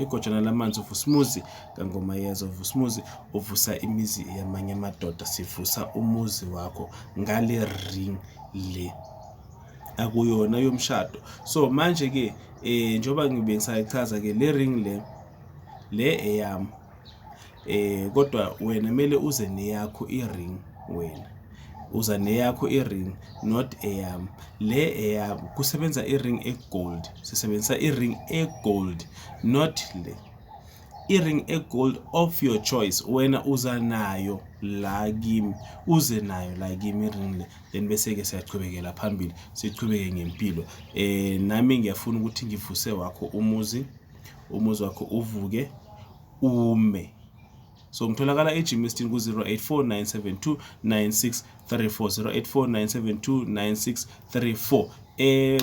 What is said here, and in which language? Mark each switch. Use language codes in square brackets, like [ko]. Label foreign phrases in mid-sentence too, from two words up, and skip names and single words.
[zu] Igojana lamanzi uvusimuzi kangoma yeza uvusimuzi uvusa imizi yamanye amadoda, sivusa umuzi wakho ngale ring le, akuyona yomshado. So manje ke njoba ngibe ngisayichaza ke le ring le eyami, kodwa wena mele uze neyakho i-ring, wena uza neyakho i-ring not eyami. Le eyami kusebenza i-ring e-gold, sisebenzisa i-ring e-gold not le. I-ring e-gold [en] of your choice, [zu] wena uza nayo la kimi, uze nayo la kimi i-ring le, then bese ke siyachubekela phambili, sichubeke ngempilo. Nami ngiyafuna ukuthi ngivuse wakho umuzi wakho uvuke ume. So ngitholakala eGymestin ku-0849729634, 0849729634.